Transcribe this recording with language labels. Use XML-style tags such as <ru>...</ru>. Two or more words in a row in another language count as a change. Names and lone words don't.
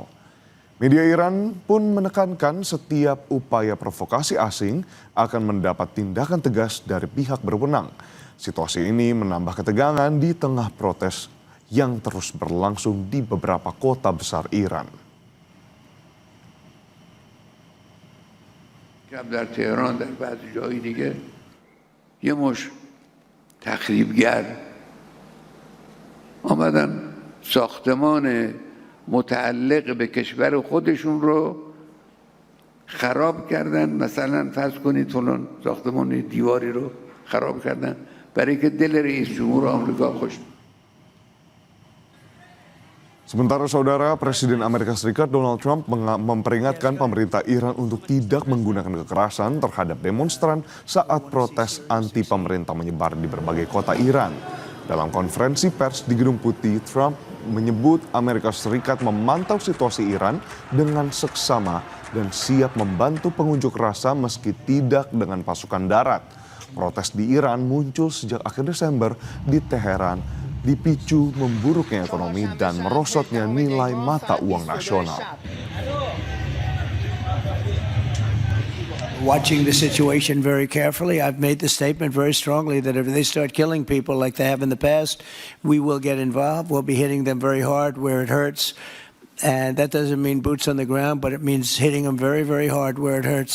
<id>Media Iran pun menekankan setiap upaya provokasi asing akan mendapat tindakan tegas dari pihak berwenang. Situasi ini menambah ketegangan di tengah protes yang terus berlangsung di beberapa kota besar Iran.</id> <fa>در تهران در بعضی جای دیگه یه مش تخریبگر آمدن ساختمان متعلق به کشور خودشون رو خراب کردن. مثلا فرض کنید فلان ساختمان دیواری رو خراب کردن برای که دل رئیس جمهور آمریکا خوش.</fa> <id>Sementara saudara, Presiden Amerika Serikat Donald Trump memperingatkan pemerintah Iran untuk tidak menggunakan kekerasan terhadap demonstran saat protes anti pemerintah menyebar di berbagai kota Iran. Dalam konferensi pers di Gedung Putih, Trump menyebut Amerika Serikat memantau situasi Iran dengan seksama dan siap membantu pengunjuk rasa meski tidak dengan pasukan darat. Protes di Iran muncul sejak akhir Desember di Teheran, dipicu memburuknya ekonomi dan merosotnya nilai mata uang nasional.</id> <en>Watching the situation very carefully, I've made the statement very strongly that if they start killing people like they have in the past, we will get involved. We'll be hitting them very hard where it hurts. And that doesn't mean boots on the ground, but it means hitting them very, very hard where it hurts.</en>